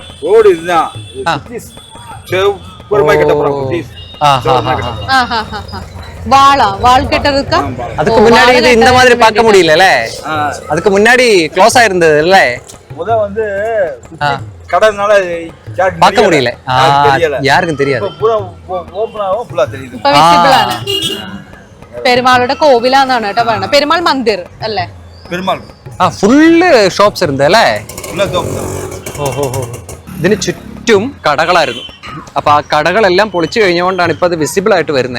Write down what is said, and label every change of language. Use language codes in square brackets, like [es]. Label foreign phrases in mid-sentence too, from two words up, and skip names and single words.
[ta] ரோடு இதுதான். ஒரு மைக் கட்ட போறோம். வால் கட்ட இருக்கா? அதுக்கு முன்னாடி இது இந்த மாதிரி பார்க்க முடியல. அதுக்கு முன்னாடி க்ளோஸ் ஆயிருந்தது இல்ல. முத வந்து கடனால பார்க்க முடியல. யாருக்கும் தெரியாது. [ml] ഓപ്പണാവും, ഫുള്ളാ தெரியுது. ഇപ്പോ വിസിബിൾ ആണ്. പെരുമാളുടെ കോവിലാന്നാണ് കേട്ടോ പറയുന്നത്. പെരുമാൾ മന്ദിർ അല്ലേ? പെരുമാൾ. [en] full shops [ml] ഇരുന്നല്ലേ? [en] full shops. [ml] ഓഹോ. ഇതിന് ചുറ്റും കടകളായിരുന്നു. അപ്പൊ ആ കടകളെല്ലാം പൊളിച്ചു കഴിഞ്ഞുകൊണ്ടാണ് ഇപ്പൊ അത് വിസിബിൾ ആയിട്ട് വരുന്നത്.